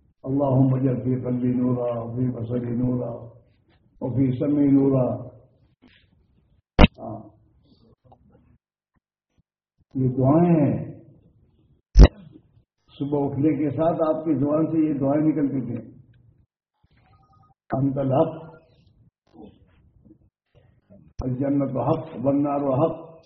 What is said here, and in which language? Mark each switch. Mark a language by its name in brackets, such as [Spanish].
[Arabic] اللهم اجعل في قلبي نورا وفي بصري نورا وفي سمعي نورا. [Urdu] یہ دعائیں ہیں، صبح اٹھنے کے ساتھ آپ کی زبان سے یہ دعائیں نکلتی تھیں. [Arabic] انت الحق، الجنت حق، والنار حق.